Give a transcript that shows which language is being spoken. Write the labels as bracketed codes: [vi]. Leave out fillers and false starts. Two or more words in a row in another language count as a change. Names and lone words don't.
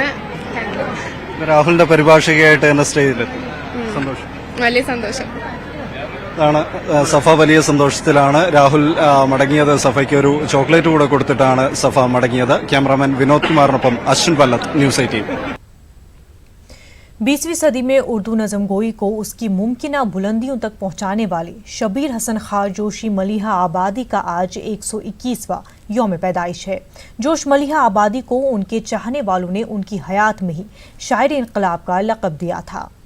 [ml] രാഹുലിന്റെ പരിഭാഷകയായിട്ട് തന്നെ സ്റ്റേജിലെത്തി. സന്തോഷം, വലിയ സന്തോഷം. ആണ് സഫ വലിയ സന്തോഷത്തിലാണ്. രാഹുൽ മടങ്ങിയത് സഫയ്ക്ക് ഒരു ചോക്ലേറ്റ് കൂടെ കൊടുത്തിട്ടാണ് സഫ മടങ്ങിയത്. ക്യാമറാമാൻ വിനോദ് കുമാറിനൊപ്പം അശ്വിൻ പല്ലത്ത്, ന്യൂസ് 18। [ur] 20ویں صدی میں اردو نظم گوئی کو اس کی ممکنہ بلندیوں تک پہنچانے والے شبیر حسن خاں جوشی ملیحہ آبادی کا آج 121واں یوم پیدائش ہے. جوش ملیحہ آبادی کو ان کے چاہنے والوں نے ان کی حیات میں ہی شاعر انقلاب کا لقب دیا تھا.